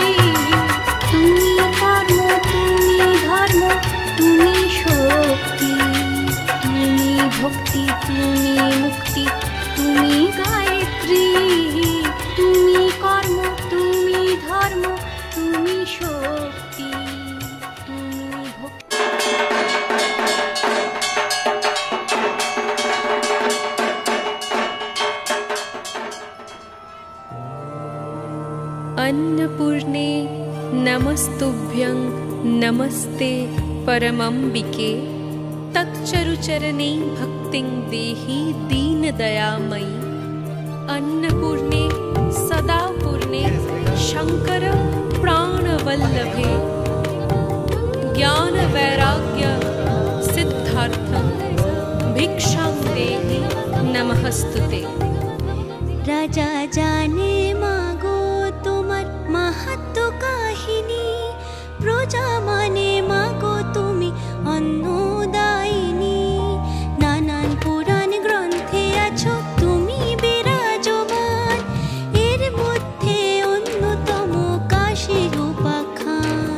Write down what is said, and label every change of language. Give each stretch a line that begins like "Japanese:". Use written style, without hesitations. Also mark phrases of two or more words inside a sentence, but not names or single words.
Bangla: তুমি কর্ম, তুমি ধর্ম, তুমি শক্তি, তুমি ভক্তি, তুমি মুক্তি, তুমি গায়ত্রী। তুমি কর্ম, তুমি ধর্ম, তুমি শক্তি, তুমি ভক্তি।
Sanskrit: अन्नपूर्णे नमस्तुभ्यं नमस्ते परमंबिके, तच्चरुचरणे भक्तिं देहि दीनदयामयी। अन्नपूर्णे सदा पूर्णे शंकर प्राणवल्लभे, ज्ञान वैराग्य सिद्धार्थं भिक्षां देहि नमस्तुते।
Bangla: রাজা জানে মাগো তোমার মাহাত্ম্য কাহিনী, প্রজা মানে মাগো তুমি অন্নদায়িনী। নানান পুরাণ গ্রন্থে আছো তুমি বিরাজমান, এর মধ্যে অন্যতম কাশীর উপাখ্যান।